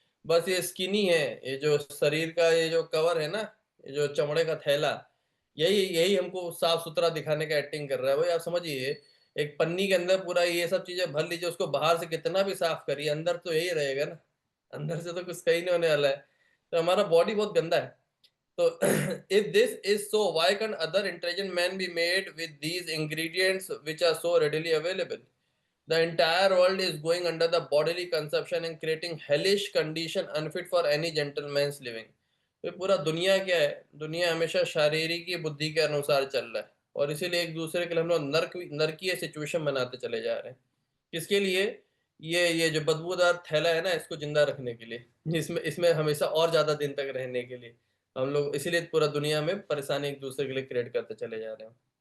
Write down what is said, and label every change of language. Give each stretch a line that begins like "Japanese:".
Hindi: बस ये स्किनी है, ये जो शरीर का ये जो कवर है ना, ये जो चमड़े का थैला, यही यही हमको साफ सुथरा दिखाने का एक्टिंग कर रहा है। वही आप समझिए, एक पन्नी के अंदर पूरा ये सब चीजें भर लीजिए, उसको बाहर से कितना भी साफ करिए अंदर तो यही रहेगा ना, अंदर से तो कुछ सही नहीं होने वाला है। तो हमारा बॉडी बहुत गंदा है।
English: तो if this is so, why can't other intelligent men be made with these ingredients which are so readily available? The entire world is going under the bodily consumption and creating hellish condition unfit for any gentleman's living.
Hindi: तो पूरा दुनिया क्या है? दुनिया हमेशा शारीरिक बुद्धि के अनुसार चल रहा है और इसीलिए एक दूसरे के लिए हम लोग नरकीय सिचुएशन बनाते चले जा रहे हैं। किसके लिए? ये जो बदबूदार थैला है ना, इसको जिंदा रखने के लिए, इसमें इसमें हमेशा और ज्यादा दिन तक रहने के लिए हम लोग इसीलिए पूरा दुनिया में परेशानी एक दूसरे के लिए क्रिएट करते चले जा रहे हैं।